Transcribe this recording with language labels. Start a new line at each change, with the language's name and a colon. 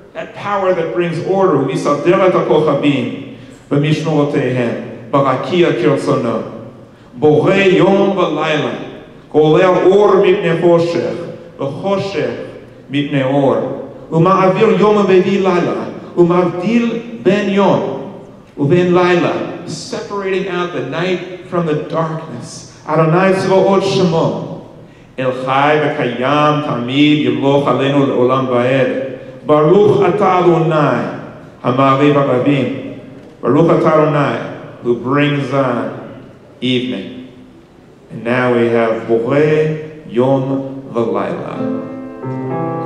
English: That power that brings order.
Hebrew: U'misader et ha'kochabim, b'mishmoroteihem, barakia kirtzono, borei yom v'layla, גולל אור מפני חושך, וחושך מפני אור, ומעביר יום ומביא לילה, ומבדיל בין יום ובין לילה,
English: separating out the night from the darkness.
Hebrew: אדוני צבאות שמו, אל חי וקיים תמיד ימלוך עלינו לעולם ועד. ברוך אתה אדוני, המעריב הרבים. ברוך אתה אדוני,
English: who brings on evening. And now we have Borei Yom V'Layla.